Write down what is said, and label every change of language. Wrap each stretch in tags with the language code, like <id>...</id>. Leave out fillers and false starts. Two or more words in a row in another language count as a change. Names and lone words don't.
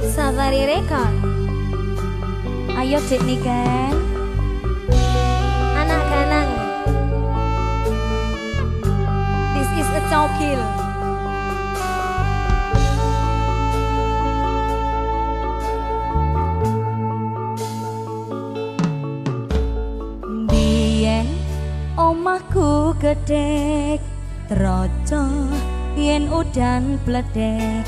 <jv>Safari Record. Ayo Dik Niken, anak ganang.</jv> <en>This is a cokil.</en> <jv>Biyen omahku gedek troco yen udan bledek.</jv>